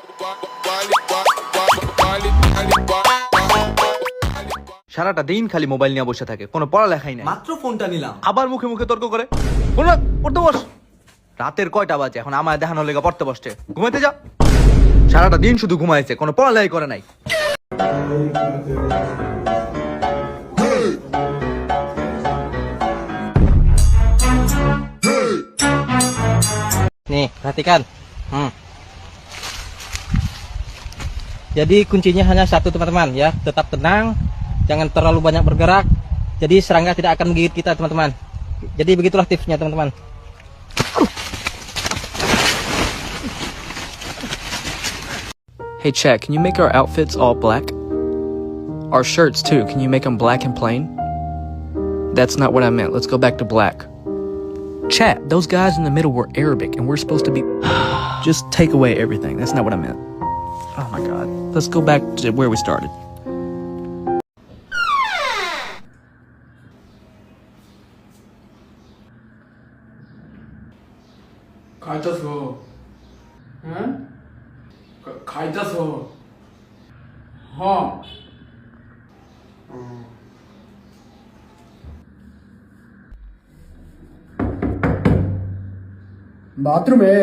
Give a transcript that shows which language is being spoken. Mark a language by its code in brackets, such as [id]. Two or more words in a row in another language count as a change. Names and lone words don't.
[bn] সারাটা দিন খালি মোবাইল নিয়ে বসে থাকে, কোনো পড়ালেখাই নাই। মাত্র ফোনটা নিলাম, আবার মুখে মুখে তর্ক করে। বল না, পড়তে বস। রাতের কয়টা বাজে এখন? আমায় দেখানোর লেগে পড়তে বসছে। ঘুমাইতে যা। সারাটা দিন শুধু ঘুমাইছে, কোনো পড়ালেখাই করে নাই। [id] Nih, perhatikan. Jadi kuncinya hanya satu teman-teman ya, tetap tenang, jangan terlalu banyak bergerak. Jadi serangga tidak akan menggigit kita teman-teman. Jadi begitulah tipsnya teman-teman. [en] Hey chat, can you make our outfits all black? Our shirts too, can you make them black and plain? That's not what I meant, let's go back to black. Chat, those guys in the middle were Arabic and we're supposed to be... Just take away everything, that's not what I meant. Oh my god, let's go back to where we started. [bn] খাইতাছো? হ্যাঁ, খাইতাছো? হ্যাঁ। বাথরুমে?